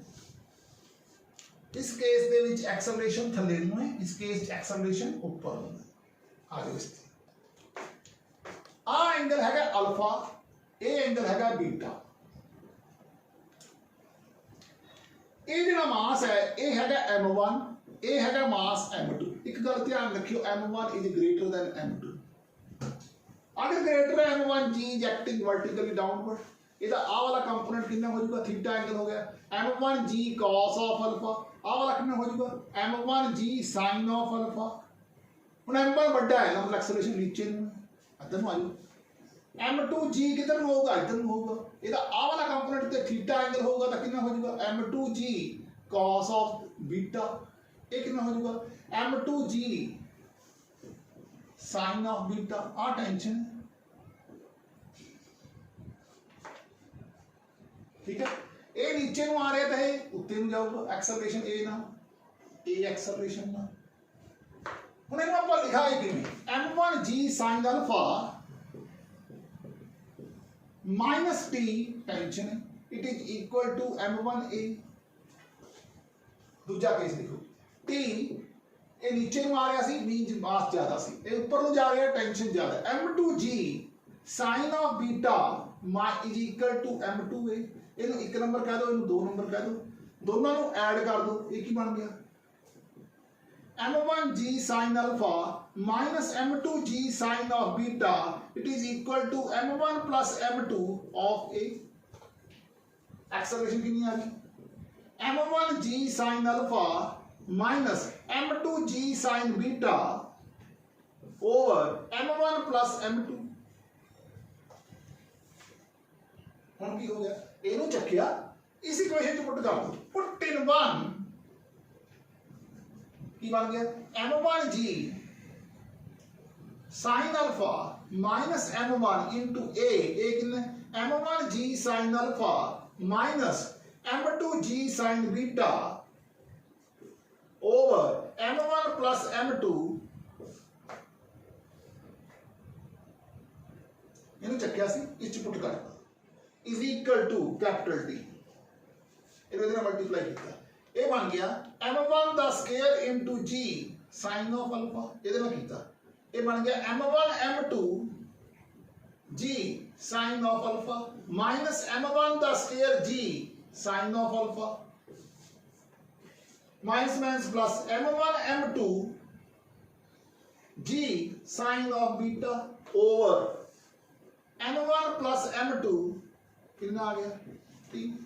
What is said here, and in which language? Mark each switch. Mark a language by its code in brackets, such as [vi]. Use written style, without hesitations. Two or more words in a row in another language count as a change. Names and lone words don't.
[pa] ਇਸ ਕੇਸ ਦੇ ਵਿੱਚ ਐਕਸਲਰੇਸ਼ਨ ਥੱਲੇ ਨੂੰ ਹੈ, ਇਸ ਕੇਸ 'ਚ ਐਕਸਲਰੇਸ਼ਨ ਉੱਪਰ ਨੂੰ ਹੈ। ਆ ਜਾਓ ਇਸ ਤੇ ਆ ਐਂਗਲ ਹੈਗਾ ਅਲਫਾ, ਇਹ ਐਂਗਲ ਹੈਗਾ ਬੀਟਾ। ਇਹ ਜਿਹੜਾ ਮਾਸ ਹੈ ਇਹ ਹੈਗਾ m1, ਇਹ ਹੈਗਾ ਮਾਸ m2। ਇੱਕ ਗੱਲ ਧਿਆਨ ਰੱਖਿਓ [en] m1 is greater than m2। [hi] अगर ग्रेटर है [en] m1 g is acting vertically downward, [pa] ਇਹਦਾ ਆਹ ਵਾਲਾ ਕੰਪੋਨੈਂਟ ਕਿੰਨਾ ਹੋ ਜਾਊਗਾ [en] theta angle [pa] ਹੋ ਗਿਆ [en] m1 g cos of alpha, [pa] ਆਹ ਵਾਲਾ ਕਿੰਨਾ ਹੋ ਜਾਊਗਾ [en] m1 g sin of alpha। [pa] ਹੁਣ m1 ਵੱਡਾ ਹੈ ਮਤਲਬ ਐਕਸਲਰੇਸ਼ਨ ਨੀਚੇ ਨੂੰ ਹੈ, ਇੱਧਰ ਨੂੰ ਆ ਜਾਊ। [hi] m2 g किधर में होगा इधर में होगा, [pa] ਇਹਦਾ ਆ ਵਾਲਾ ਕੰਪੋਨੈਂਟ ਤੇ [en] theta angle [pa] ਹੋਊਗਾ ਤਾਂ ਕਿੰਨਾ ਹੋ ਜਾਊਗਾ [en] m2 g cos of beta। [pa] ਇਹ ਕਿੰਨਾ ਹੋ ਜਾਊਗਾ [en] m2 g sin of beta। [pa] ਆ ਟੈਂਸ਼ਨ [hi] ठीक है, [pa] ਇਹ ਨੀਚੇ ਨੂੰ ਆ ਰਿਹਾ ਤਾਂ ਇਹ ਉੱਤੇ ਨੂੰ ਜਾਊਗਾ ਐਕਸਲਰੇਸ਼ਨ a ਨਾਲ a ਐਕਸਲਰੇਸ਼ਨ ਨਾਲ। ਹੁਣ ਇਹਨੂੰ ਆਪਾਂ ਲਿਖਾਂਗੇ ਕਿਵੇਂ [en] m1 g sin alpha minus T tension है, it is equal to m1a। [hi] दूजा केस देखो t ये नीचे [pa] ਨੂੰ ਆ ਰਿਹਾ ਸੀ [en] means mass [hi] ज्यादा सी, ये ऊपर ਨੂੰ जा रहा है टेंशन ज्यादा। [en] m2g sin of beta is equal to m2a। [pa] ਇਹਨੂੰ ਇੱਕ ਨੰਬਰ ਕਹਿ ਦਿਓ, ਇਹਨੂੰ ਦੋ ਨੰਬਰ ਕਹਿ ਦਿਓ, ਦੋਨਾਂ ਨੂੰ ਐਡ ਕਰ ਦਿਓ, ਇਹ ਕੀ ਬਣ ਗਿਆ [en] m1g sin alpha minus m2g sin of beta, it is equal to m1 plus m2 of a। एक्सेलरेशन [hi] कितनी आ गई [en] m1g sin alpha minus m2g sin beta over m1 plus m2। [pa] ਹੁਣ ਕੀ ਹੋ ਗਿਆ, ਇਹਨੂੰ ਚੱਕਿਆ [hi] इस इक्वेशन [en] ਚ [hi] पुट कर दो, [en] put in 1 [hi] की बन गया [en] m1g sin alpha minus m1 into a कितने m1g sin alpha minus m2g sin beta over m1 plus m2। [pa] ਇਹਨੂੰ ਚੱਕਿਆ ਸੀ ਇਸ ਚ ਪੁੱਟ ਕਰਤਾ [en] is equal to capital T, [pa] ਇਹਦੇ ਨਾਲ ਮਲਟੀਪਲਾਈ ਕੀਤਾ, ਇਹ ਬਣ ਗਿਆ m1 ਦਾ [en] square into g sin of alpha. [pa] ਇਹਦੇ ਨਾਲ ਕੀਤਾ ਇਹ ਬਣ ਗਿਆ [en] m1 m2 g sin of alpha minus m1 ਦਾ ਸਕੁਅਰ g sin of alpha minus plus m1 m2 g sin of beta over m1 plus m2 [hi] कितना आ गया [en] t।